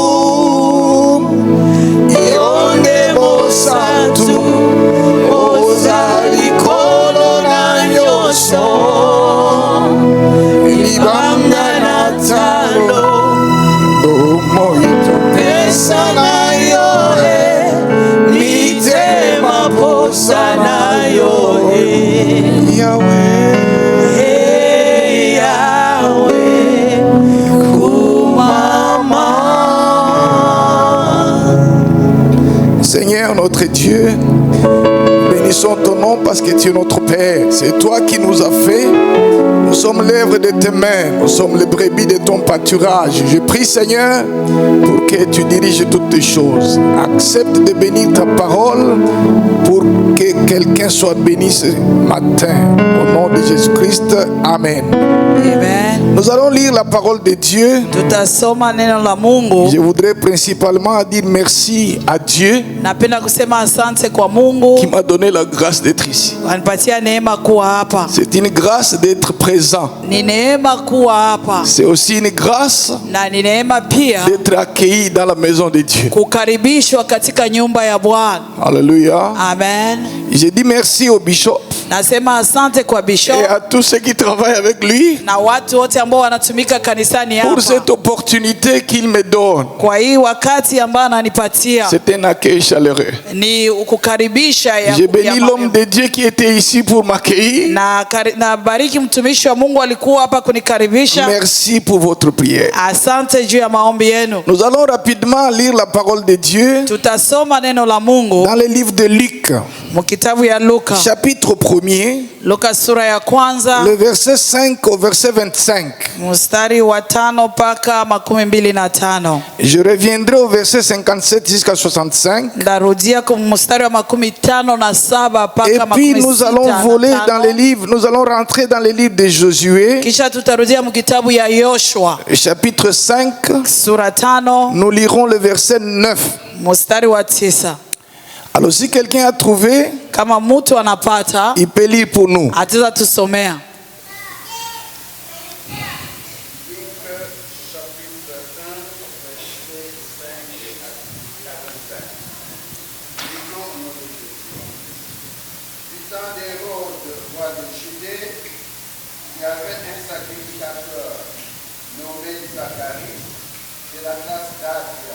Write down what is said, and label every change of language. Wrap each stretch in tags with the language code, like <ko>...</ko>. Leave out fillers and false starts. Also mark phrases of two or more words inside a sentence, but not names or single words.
<ln>libanga na talo bomoi topesa nayo mitema posa nayo Yahweh Yahweh kumama.</ln> <fr>Seigneur notre Dieu, bénissons ton nom parce que tu es notre Père. C'est toi qui nous as fait. Nous sommes l'œuvre de tes mains. Nous sommes les brebis de ton pâturage. Je prie, Seigneur, pour que tu diriges toutes les choses. Accepte de bénir ta parole pour que quelqu'un soit béni ce matin. Au nom de Jésus-Christ. Amen. Amen. Nous allons lire la parole de Dieu.</fr> <sw>Tutasoma neno la Mungu.</sw> <fr>Je voudrais principalement dire merci à Dieu</fr> <sw>Napenda kusema asante kwa Mungu</sw> <fr>qui m'a donné la grâce d'être ici.</fr> <sw>Wanipatia neema kuwa hapa.</sw> <fr>C'est une grâce d'être présent.</fr> <sw>Ni neema kuwa hapa.</sw> <fr>C'est aussi une grâce</fr> <sw>na ni neema pia</sw> <fr>d'être accueilli dans la maison de Dieu.</fr> <sw>Kukaribishwa katika nyumba ya Bwana.</sw> <fr>Alléluia. Amen. J'ai dit merci au bishop.</fr> <sw>Nasema asante kwa bishop.</sw> <fr>Et à tous ceux qui travaillent avec lui.</fr> <sw>Na watu wote ambao wanatumika kanisani hapa.</sw> <fr>Pour cette opportunité qu'il me donne.</fr> <sw>Kwa hii wakati ambao ananipatia.</sw> <fr>C'est un accueil chaleureux.</fr> <sw>Ni kukaribisha ya.</sw> <fr>J'ai béni l'homme de Dieu qui était ici pour m'accueillir.</fr> <sw>Na bariki mtumishi wa Mungu alikuwa hapa kunikaribisha.</sw> <fr>Merci pour votre prière.</fr> <sw>Asante juu ya maombi yenu.</sw> <fr>Nous allons rapidement lire la parole de Dieu.</fr> <sw>Tutasoma neno la Mungu.</sw> <fr>Dans le livre de Luc.</fr> <sw>Mkitabu ya Luka.</sw> <fr>Chapitre 1. 1er,</fr> <sw>Luka sura ya kwanza</sw> <fr>le verset 5 au verset 25.</fr> <sw>mstari wa 5 mpaka 25.</sw> <fr>Je reviendrai au verset 57 jusqu'à 65.</fr> <sw>Ndarudia kwa mstari wa 57 mpaka</sw> <fr>Et puis nous allons voler dans les</fr> <sw>65.</sw> <fr>livres, nous allons rentrer dans les livres de Josué,</fr> <sw>Kisha tutarudia mkitabu ya Yoshua</sw> <fr>chapitre 5.</fr> <sw>sura 5</sw> <fr>Nous lirons le verset 9.</fr> <sw>mstari wa 9.</sw> <fr>Alors si quelqu'un a trouvé,</fr> <sw>Kama mtu anapata</sw> <fr>il peut lire pour nous.</fr> <sw>ataweza tusomea.</sw> <fr>Il y avait un sacrificateur nommé Zacharie de la classe d'Abia.</fr>